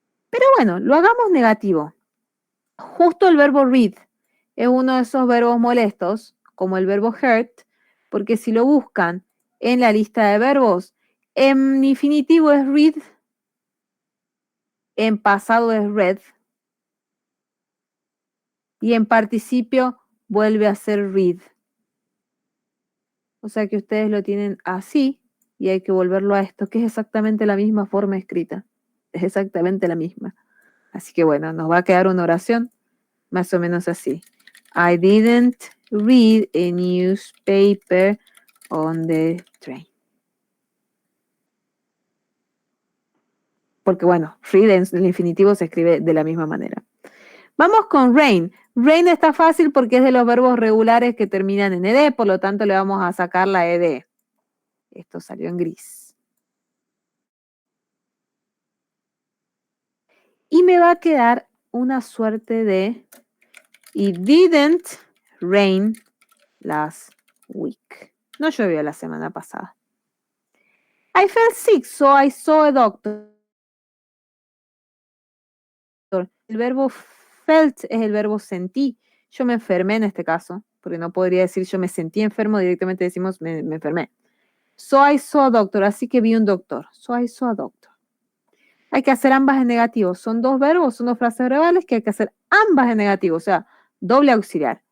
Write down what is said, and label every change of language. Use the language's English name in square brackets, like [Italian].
[Spanish] Pero bueno, lo hagamos negativo. Justo el verbo read es uno de esos verbos molestos, como el verbo hurt, porque si lo buscan en la lista de verbos, en infinitivo es read, en pasado es read, y en participio vuelve a ser read. O sea que ustedes lo tienen así y hay que volverlo a esto, que es exactamente la misma forma escrita. Es exactamente la misma. Así que bueno, nos va a quedar una oración más o menos así. [English] I didn't read a newspaper on the train. [Spanish] Porque bueno, read en el infinitivo se escribe de la misma manera. Vamos con rain. Rain está fácil porque es de los verbos regulares que terminan en ed, por lo tanto le vamos a sacar la ed. Esto salió en gris. Y me va a quedar una suerte de [English] It didn't rain last week. [Spanish] No llovió la semana pasada. [English] I felt sick, so I saw a doctor. [Spanish] El verbo felt es el verbo sentí. Yo me enfermé en este caso, porque no podría decir yo me sentí enfermo, directamente decimos me enfermé. [English] So I saw a doctor, [Spanish] así que vi un doctor. [English] So I saw a doctor. [Spanish] Hay que hacer ambas en negativo. Son dos verbos, son dos frases verbales que hay que hacer ambas en negativo, o sea, doble auxiliar.